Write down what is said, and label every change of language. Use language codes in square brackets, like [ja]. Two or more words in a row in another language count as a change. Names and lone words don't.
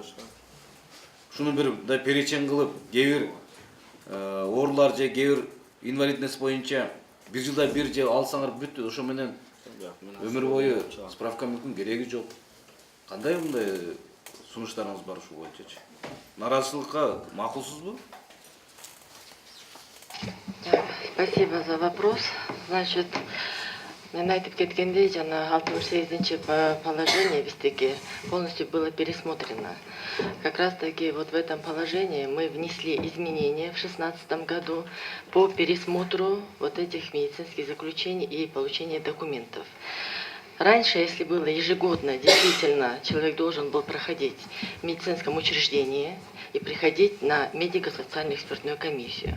[ky] Шуну бир мындай перечень кылып, кээ бир оорулар же кээ бир инвалидность боюнча бир жылда бир же алсаңар бүт, ошо менен өмүр бою справка мүмкүн кереги жок. Кандай мындай сунуштарыңыз бар ушул боюнчачы? Нааразычылыкка макулсузбу? [ru] Спасибо за вопрос. Значит, [ky] мен айтып кеткендей, жана 68-чи положение биздеги [ru] полностью было пересмотрено. Как раз таки вот в этом положении мы внесли изменения в 2016 году по пересмотру вот этих медицинских заключений и получения документов. Раньше, если было ежегодно, действительно, человек должен был проходить в медицинском учреждении и приходить на медико-социальную экспертную комиссию.